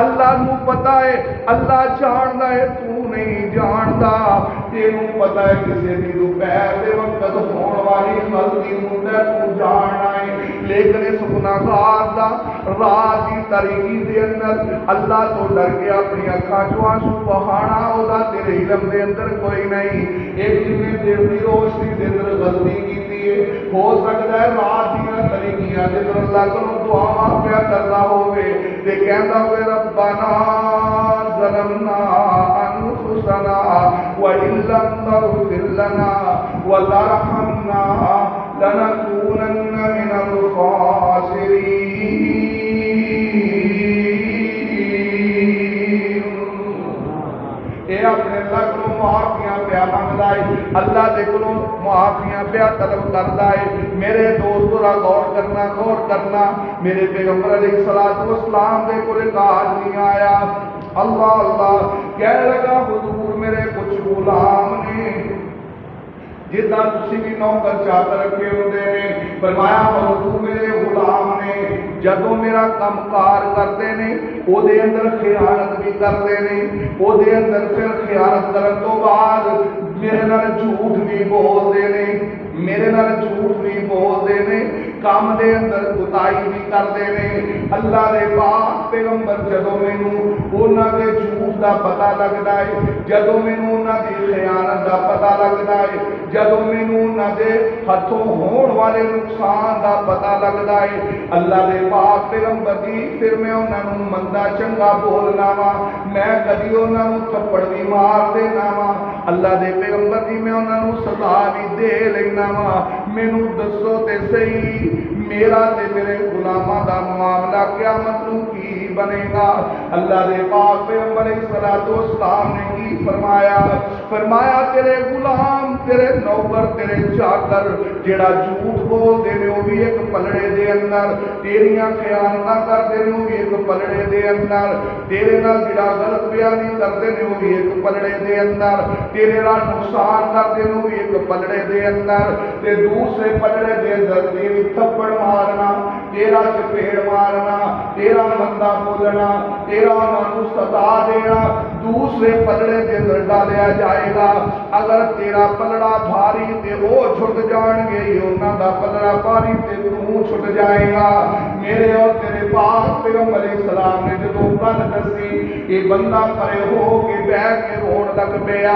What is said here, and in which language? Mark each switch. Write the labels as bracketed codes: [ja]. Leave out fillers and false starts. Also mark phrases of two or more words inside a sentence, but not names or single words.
[pa] اللہ نو پتہ ہے، اللہ جاندا ہے، تو نہیں جاندا، تینوں پتہ ہے کسی دی دوپہر دے وقت ہون والی غلطی ہوندا تو جاننا ہے، لیکن اس گناہگار دا رات دی تاریکی دے اندر اللہ تو ڈر کے اپنی اکھاں چوں آنسو بہانا او دا تیرے علم دے اندر کوئی نہیں۔ ایک جنہیں دیر دی روشنی دے اندر غلطی کیتی ہے، ہو سکتا ہے رات دیاں تاریکیاں دے اندر اللہ کو دعا پیا کردا ہوے تے کہندا ہوے [ar] ربنا ظلمنا انفسنا وان لم تغفر لنا وترحمنا لنكونن من الخاسرین۔ [pa] اے اپنے اللہ کو معافیاں پیا منگدا ہے، اللہ دے کولوں معافیاں پیا طلب کردا ہے۔ میرے دوست ذرا غور کرنا، غور کرنا، میرے پیغمبر [ar] علیہ الصلوۃ والسلام [pa] دے کول ایک آدمی آیا، اللہ اللہ کہہ لگا حضور میرے کچھ غلام نے جدہ تسی بھی نوکر چاکر رکھے ہوندے نے، فرمایا حضور میرے غلام نے جدوں میرا کم کار کرتے نے او دے اندر خیانت بھی کرتے نے، او دے اندر پھر خیانت کرن تو بعد میرے نال جھوٹ بھی بولتے نے، میرے نال جھوٹ بھی بولتے نے، کام دے اندر کوتاہی بھی کرتے نے۔ اللہ دے پاک پیغمبر جدوں مینوں انہاں دے جھوٹ دا پتہ لگدا ہے، جدوں مینوں انہاں دی خیانت دا پتہ لگدا ہے، جدوں مینوں انہاں دے ہتھوں ہون والے نقصان دا پتہ لگدا ہے، اللہ دے پاک پیغمبر دی پھر میں انہاں نوں مندا چنگا بولنا وا، میں کدی انہاں نوں تھپڑ بھی مار دینا وا، اللہ دے پیغمبر دی میں انہاں نوں سزا بھی دے لینا وا۔ مینوں دسو تے صحیح میرا تے میرے غلاماں دا معاملہ قیامت نوں کی بنے گا؟ اللہ دے پاک پیغمبر [ar] علیہ الصلوۃ والسلام [pa] نے کی فرمایا؟ فرمایا تیرے غلام، تیرے نوکر، تیرے چاکر جیڑا جھوٹ بول دے نے وہ بھی ایک پلڑے دے اندر، تیریاں خیانتاں کر دے نے وہ بھی ایک پلڑے دے اندر، تیرے نال جیڑا غلط بیانی کر دے نے وہ بھی ایک پلڑے دے اندر، تیرے نال نقصان کر دے نے وہ بھی ایک پلڑے دے اندر، تے دوسرے پلڑے دے اندر تیری تھپڑ مارنا، تیرا چپیڑ مارنا، تیرا مندا بولنا، تیرا انہاں نوں ستا دینا دوسرے پلڑے دے اندر ڈالیا جائے گا۔ اگر تیرا پلڑا بھاری تے وہ چھٹ جان گے، انہاں دا پلڑا بھاری تے تو چھٹ جائے گا۔ میرے اور تیرے پاک پیغمبر [ar] علیہ السلام [pa] نے جدوں گل دسی یہ بندہ پرے ہو کے بیٹھ کے رون لگ پیا۔